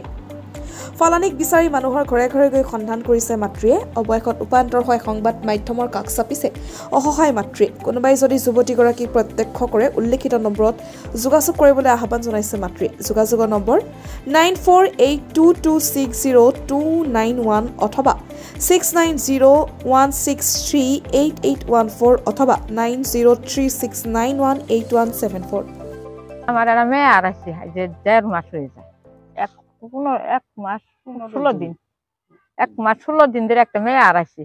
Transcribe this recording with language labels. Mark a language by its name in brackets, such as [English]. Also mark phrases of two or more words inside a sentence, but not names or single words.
[Assamese] ফালানীক বিচাৰি মানুহৰ ঘৰে ঘৰে গৈ সন্ধান কৰিছে মাতৃয়ে। অৱশেষত উপান্তৰ হয় সংবাদ মাধ্যমৰ কাষ চাপিছে অসহায় মাতৃয়ে। কোনোবাই যদি যুৱতীগৰাকীক প্ৰত্যক্ষ কৰে উল্লেখিত নম্বৰত যোগাযোগ কৰিবলৈ আহ্বান জনাইছে মাতৃয়ে। যোগাযোগৰ নম্বৰ 9482260291 অথবা 6901638814 অথবা 9036918174। [Bangla] আমার একটা মেয়ে আর আছে যে ১.৫ মাস হয়ে যায়, ১ মাস ১৬ দিন, ১ মাস ১৬ দিন ধরে একটা মেয়ে আর আছে।